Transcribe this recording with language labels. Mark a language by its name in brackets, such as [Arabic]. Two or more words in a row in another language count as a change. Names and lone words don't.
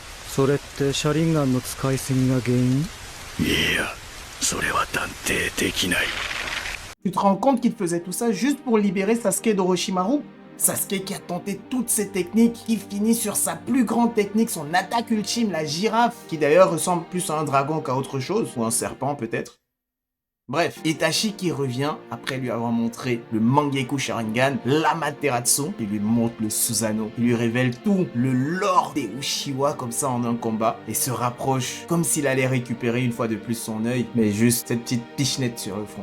[Japanese] それってシャリンガンの使いすぎが原因？いや、それは断定できない。 [French] Tu te rends compte qu'il faisait tout ça juste pour libérer Sasuke d'Orochimaru? Sasuke qui a tenté toutes ses techniques, qui finit sur sa plus grande technique, son attaque ultime, la girafe, qui d'ailleurs ressemble plus à un dragon qu'à autre chose, ou un serpent peut-être. Bref, Itachi qui revient après lui avoir montré le Mangekyou Sharingan, l'Amaterasu, il lui montre le Susanoo, il lui révèle tout le lore des Uchiwa comme ça en un combat, et se rapproche comme s'il allait récupérer une fois de plus son œil, mais juste cette petite pichenette sur le front.